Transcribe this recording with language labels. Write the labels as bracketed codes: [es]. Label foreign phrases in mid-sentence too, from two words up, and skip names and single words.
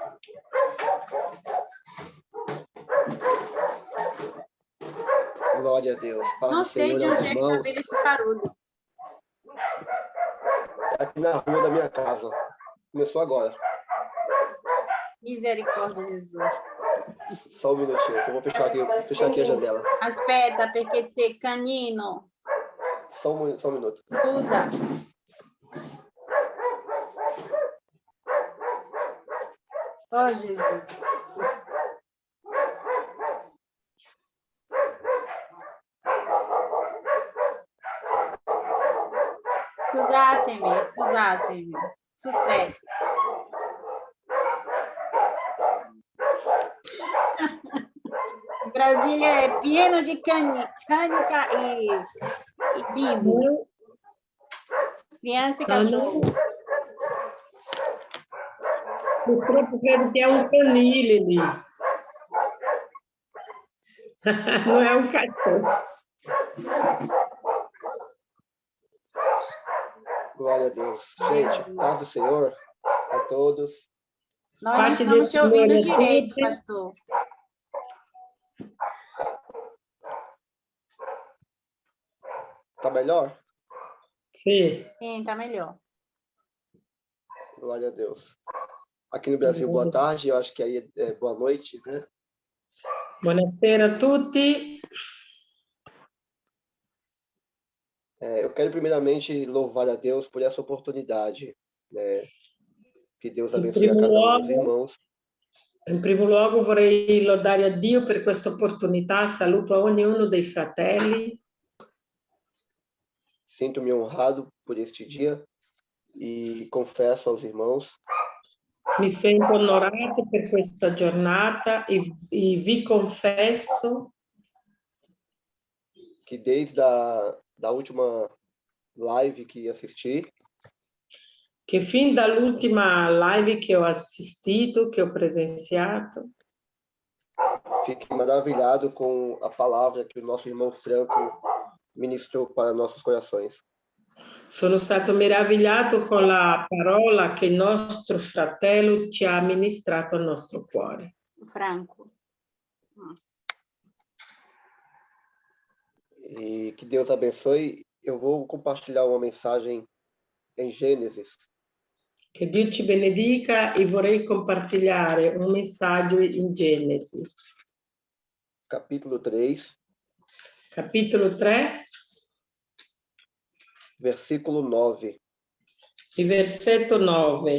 [pt] Glória a Deus. Paz Não do sei Senhor de aos onde é que está irmãos. vindo esse barulho. Aqui na rua da minha casa. Começou agora. Misericórdia de Jesus. Só um minutinho, que eu vou fechar aqui a janela. [it] Aspetta, perché te canino. [pt] Só um minuto. [it] Scusa. Oh, Jesus. Scusatemi. [pt] Sucesso. [it] Brasília é pieno de canica e bimbo. [pt] Criança e cachorro. [it] Purtroppo credo che è un canile lì. Non è un cachorro. [pt] Glória a Deus. Gente, paz do Senhor a todos. Nós não estamos te ouvindo direito, pastor. Tá melhor? Sim. Sim, tá melhor. Glória a Deus. Aqui no Brasil, boa tarde. Eu acho que aí é boa noite, né? [it] Buonasera a tutti. [pt] Eu quero primeiramente louvar a Deus por essa oportunidade, né? Que Deus abençoe a cada um dos irmãos. [it] In primo luogo vorrei lodare a Dio per questa opportunità. Saluto a ognuno dei fratelli. [pt] Sinto-me honrado por este dia e confesso aos irmãos. [it] Mi sento onorato per questa giornata e vi confesso [pt] que desde da última live que assisti, [it] che fin dall'ultima live che ho assistito, che ho presenziato, [pt] fiquei maravilhado com a palavra que o nosso irmão Franco ministrou para nossos corações. [it] sono stato meravigliato con la parola che il nostro fratello ci ha ministrato al nostro cuore. Franco. [pt] E que Deus abençoe. Eu vou compartilhar uma mensagem em Gênesis. [it] Che Dio ci benedica e vorrei compartilhare un messaggio in Genesi. [pt] Capítulo 3. [it] Capitolo 3. [pt] Versículo 9. [it] Il versetto 9.